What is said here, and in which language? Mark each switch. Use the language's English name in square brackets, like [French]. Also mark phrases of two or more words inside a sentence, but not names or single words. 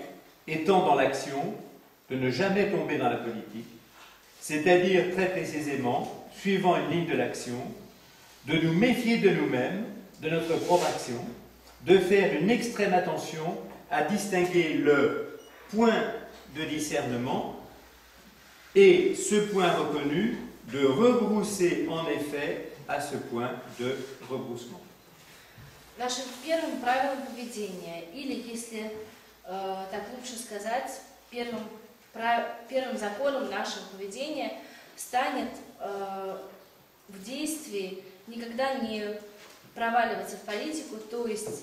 [French] étant dans l'action, de ne jamais tomber dans la politique, c'est-à-dire très précisément, suivant une ligne de l'action, de nous méfier de nous-mêmes, de notre propre action, de faire une extrême attention à distinguer le point de discernement et ce point reconnu, de rebrousser en effet à ce point de rebroussement. [Russian] Нашим первым правилом поведения, или, если так лучше сказать, первым законом нашего поведения станет в действии никогда не проваливаться в политику, то есть,